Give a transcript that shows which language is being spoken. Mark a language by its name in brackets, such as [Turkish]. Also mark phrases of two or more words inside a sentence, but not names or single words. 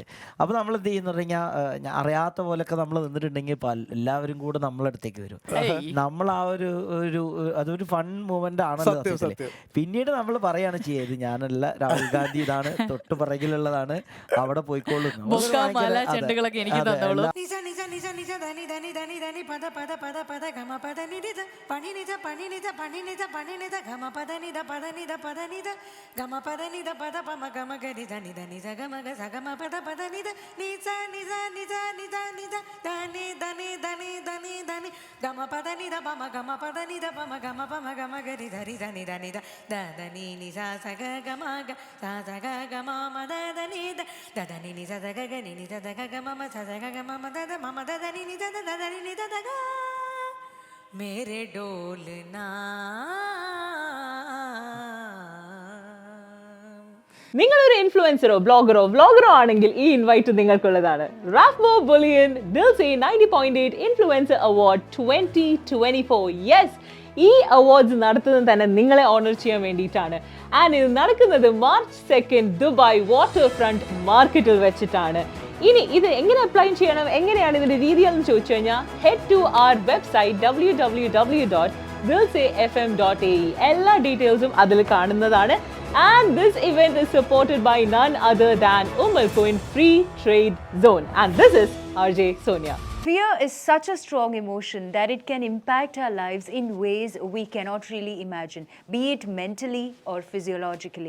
[Malayalam] അപ്പോൾ നമ്മൾ എന്ത് ചെയ്യുന്ന പറഞ്ഞാൽ, അറിയാത്ത പോലൊക്കെ നമ്മൾ നിന്നിട്ടുണ്ടെങ്കിൽ എല്ലാവരും കൂടെ നമ്മളടുത്തേക്ക് വരും. നമ്മൾ ആ അതൊരു [English] fun moment [Malayalam] ആണല്ലോ. പിന്നീട് നമ്മൾ പറയാണ് ചെയ്യത്, ഞാനല്ല രാഹുൽ ഗാന്ധി, ഇതാണ് തൊട്ട് പിറകിലുള്ളതാണ്, അവിടെ പോയിക്കോളുന്നു. Zagamaga zagama pada pada nida nida nida nida nida nida dani dani dani dani dani gama pada nida gama pada nida gama gama gari dari dani dani da da dani nisa saga gama ga sa saga gama ma da dani da da dani nisa saga gani nisa saga gama ma sa saga gama ma da mama da dani nisa da dani nisa da ga [Hindi] मेरे ढोलना. [Malayalam] നിങ്ങളൊരു ഇൻഫ്ലുവൻസറോ ബ്ലോഗറോ വ്ലോഗറോ ആണെങ്കിൽ ഈ ഇൻവൈറ്റ് നിങ്ങൾക്കുള്ളതാണ്. റാഫ്മോ ബുലിയൻ ദിൽസെ 90.8 ഇൻഫ്ലുവൻസർ അവാർഡ് 2024. യെസ്, ഈ അവാർഡ്സ് നടത്തുന്നത് തന്നെ നിങ്ങളെ ഓണർ ചെയ്യാൻ വേണ്ടിയിട്ടാണ്. ആൻഡ് ഇത് നടക്കുന്നത് March 2 ദുബായ് വാട്ടർ ഫ്രണ്ട് മാർക്കറ്റിൽ വെച്ചിട്ടാണ്. ഇനി ഇത് എങ്ങനെ അപ്ലൈ ചെയ്യണം, എങ്ങനെയാണ് ഇതിന്റെ രീതികൾ എന്ന് ചോദിച്ചു കഴിഞ്ഞാൽ [English] head to our website [Malayalam] www.dilsefm.ae. എല്ലാ ഡീറ്റെയിൽസും അതിൽ കാണുന്നതാണ്. [English] And this event is supported by none other than Umalkoin Free Trade Zone. And this is RJ Sonia. Fear is such a strong emotion that it can impact our lives in ways we cannot really imagine, be it mentally or physiologically.